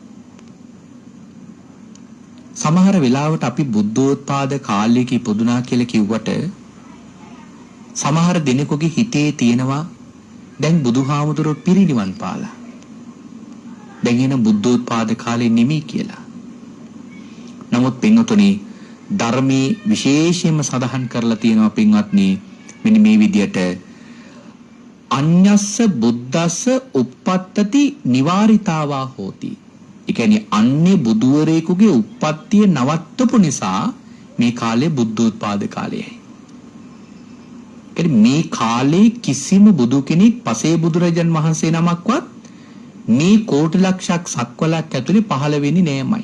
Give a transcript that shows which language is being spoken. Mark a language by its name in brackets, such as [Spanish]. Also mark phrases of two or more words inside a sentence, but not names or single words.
[Sinhala] සමහර වෙලාවට අපි බුද්ධෝත්පාද කාලයක ඉපදුනා කියලා කිව්වට සමහර දෙනෙකුගේ හිතේ තියෙනවා දැන් බුදුහාමුදුරුවෝ පිරිනිවන් පාලා. දැන් එන බුද්ධෝත්පාද කාලේ නෙමෙයි කියලා. නමුත් පින්වතුනි ධර්මයේ විශේෂයෙන්ම සඳහන් කරලා තියෙනවා පින්වත්නි මෙන්න මේ විදියට [Pali] අඤ්ඤස්ස බුද්දස්ස uppаттති නිවාරිතාවා හෝති. [Sinhala] ඒ කියන්නේ අන්නේ බුදුවරයෙකුගේ උප්පත්තිය නවත්තපු නිසා මේ කාලේ බුද්ධෝත්පාද කාලයයි. මේ කාලේ කිසිම බුදු කෙනෙක් පසේ බුදුරජාන් වහන්සේ නමක්වත් මේ කෝටි ලක්ෂයක් සක්වලක් ඇතුලේ පහළ වෙන්නේ නෑමයි.